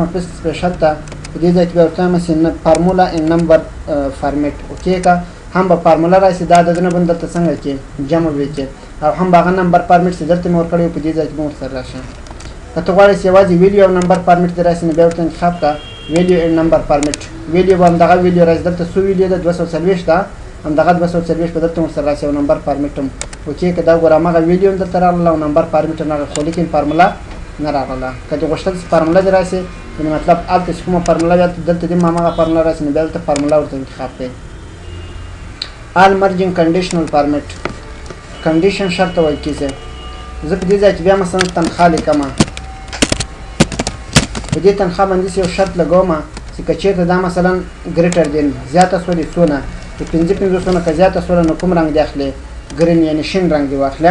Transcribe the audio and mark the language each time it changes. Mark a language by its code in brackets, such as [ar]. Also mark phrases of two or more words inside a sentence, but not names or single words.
[ps] پیسټ سپیشل ته په دې ځای کې به ورته وایم چې [en] formula and number format [ps] اوکې که هم به فارمولا راشي دا عددونه به دلته څنګه کې جمع به کې او هم به هغه [en] number format [ps] چې دلته مې ورکړی وي په دې ځای کې به ورسره راشي که ته غواړې چې یوازې ویلیو او [en] number format [ps] دې راشي نو بیا ورته انتخاب کړه [en] value and number format [ps] ویلیو به همدغه ویلیو راشي دلته څو ویلیو ده 240 ده همدغه 240 په دلته ورسره راشي او [en] number format [ps] هم اوکې که دا وګوره هماغه ویلیو هم دلته راغله او [en] number format [ps] هم راغله خو لیکن فارمولا نه راغله. که دې غوښتل چې فارموله دې راسي یعنې مطلب هلته چې کومه فارموله وي هلته دلته دې هم هماغه فارموله راسي نو بیا دلته فارموله ورته انتخاب کړئ. [en] all merging conditional format [ps] کنډیشن شرط ته ویل کېږي. زه په دې ځای کې بیا مثلا تنخواه لیکم. په دې تنخواه باندې یو شرط لګوم چې که چېرته دا مثلا [en] greater than [ps] زیاته شولې څونه د 55 که زیاته شوله نو کوم رنګ دې اخلي ګرین یعنې شین رنګ دې واخله.